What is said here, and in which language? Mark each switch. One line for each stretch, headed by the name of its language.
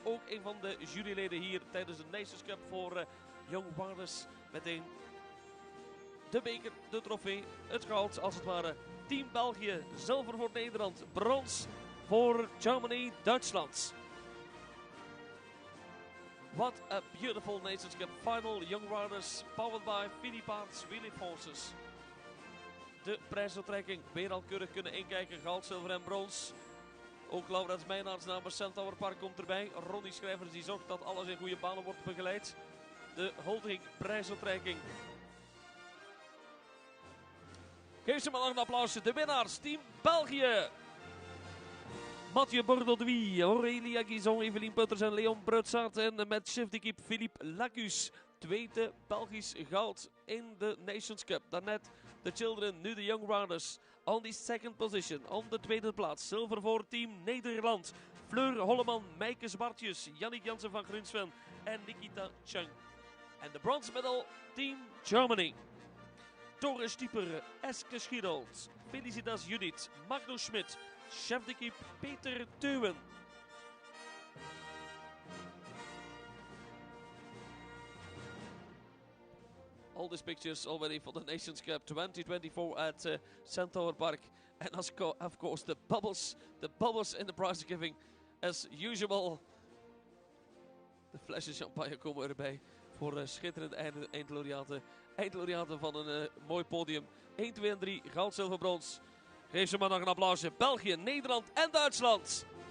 Dutch: Ook een van de juryleden hier tijdens de Nations Cup voor Young Riders. Meteen de beker, de trofee, het goud als het ware. Team België, zilver voor Nederland, brons voor Germany, Duitsland.
English: What a beautiful Nations Cup final. Young Riders, powered by Philippaerts Wheelie Forces.
Dutch: De prijsuitreiking weer al keurig kunnen inkijken. Goud, zilver en brons. Ook Laurens Meijnaars namens Centaur Park komt erbij. Ronnie Schrijvers die zorgt dat alles in goede banen wordt begeleid. De holding prijsuitreiking. Geef ze maar nog een applausje. De winnaars, Team België. Mathieu Bourdouis, Aurélia Guisson, Evelien Putters en Leon Brutsart. En met chef d'équipe Philippe Lacus. Tweede Belgisch goud in de Nations Cup. Daarnet de Children, nu de Young Riders.
English: On the second position,
Dutch: on de tweede plaats. Zilver voor Team Nederland. Fleur Holleman, Maaike Zwartjens, Yannick Jansen van Grunsven en Nikita Chung. En de
English: bronze medal,
Dutch: Team Germany. Thora Stieper, Eske Schaarhold, Felicitas Judith, Magnus Schmidt, chef d'équipe Peter Teuwen.
English: All these pictures already for the Nations Cup 2024 at Centaur Park. And of course the bubbles in the prize giving as usual.
Dutch: De flesjes champagne komen erbij voor schitterende eindlaureaten. Eindlaureaten van een mooi podium. 1, 2 en 3, goud, zilver, brons. Geef ze maar nog een applausje. België, Nederland en Duitsland.